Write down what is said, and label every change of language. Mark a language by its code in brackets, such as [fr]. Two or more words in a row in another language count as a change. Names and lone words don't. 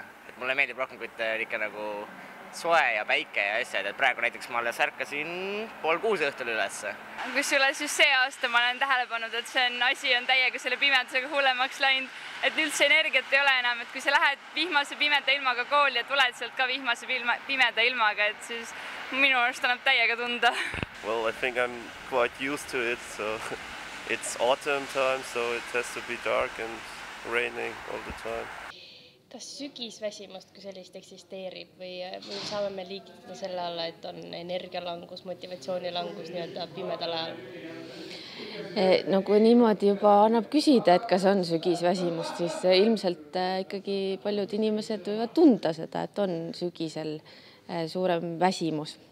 [et] Et mulle meeldib rohkem, kui ikka nagu soe ja päike ja asjad, et praegu näiteks ma alles ärkasin 5:30 õhtul ülesse. Kusjuures just see aasta ma olen tähele pannud, et asi on täiega selle pimedusega hullemaks läinud, et üldse energiat ei ole enam, et kui sa lähed vihmase pimeda ilmaga kooli ja tuled sealt ka vihmase pimeda ilmaga, et siis minu arust annab täiega tunda. [en] Well, I think I'm quite used to it, so it's autumn time, so it has to be dark and raining all the time. [et] Kas sügisväsimust kui sellist eksisteerib või saame me liigitada selle alla, et on energialangus, motivatsioonilangus nii-öelda pimedal ajal? No kui niimoodi juba annab küsida, et kas on sügisväsimust, siis ilmselt ikkagi paljud inimesed võivad tunda seda, et on sügisel suurem väsimus.